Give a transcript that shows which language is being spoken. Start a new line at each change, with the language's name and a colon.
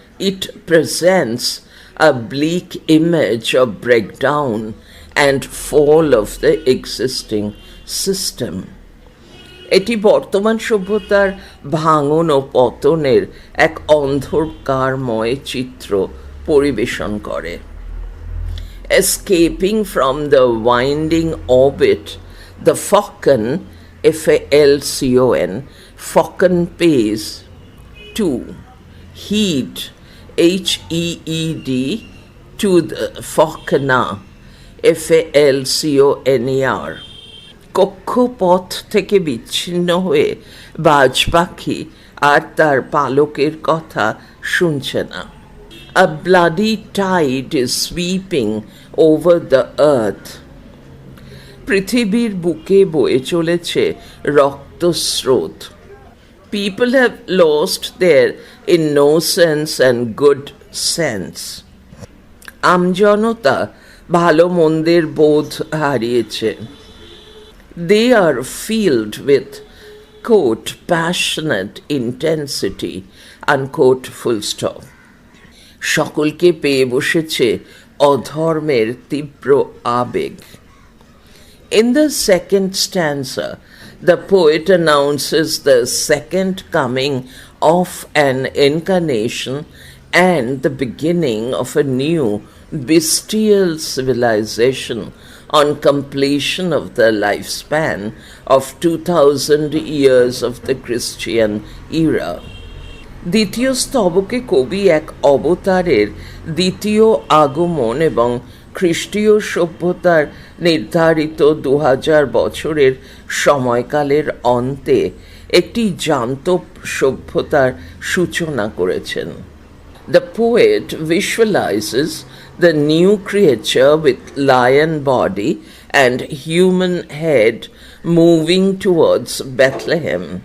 English: It presents a bleak image of breakdown and fall of the existing system.
Bangla: এটি বর্তমান সভ্যতার ভাঙন ও পতনের এক অন্ধকারময় চিত্র পরিবেশন করে।
English: Escaping from the winding orbit, the falcon, Falcon, falcon pays to heed, Heed, to the falconer, Falconer.
Bangla: কক্ষপথ থেকে বিচ্ছিন্ন হয়ে বাজ পাখি আর তার পালকের কথা শুনছে না।
English: A bloody tide is sweeping over the earth.
Bangla: পৃথিবীর বুকে বয়ে চলেছে রক্তস্রোত।
English: People have lost their innocence and good sense.
Bangla: আমজনতা ভালো মন্দের বোধ হারিয়েছে।
English: They are filled with, quote, passionate intensity, unquote, full stop.
Bangla: সকলকে পেয়ে বসেছে অধর্মের তীব্র আবেগ।
English: In the second stanza, the poet announces the second coming of an incarnation and the beginning of a new bestial civilization on completion of the lifespan of 2000 years of the Christian era.
Bangla: দ্বিতীয় স্তবকে কবি এক অবতারের দ্বিতীয় আগমন এবং খ্রিস্টীয় সভ্যতার নির্ধারিত 2000 বছরের সময়কালের অন্তে একটি জান্তব সভ্যতার সূচনা করেছেন।
English: The poet visualizes the new creature with lion body and human head moving towards Bethlehem.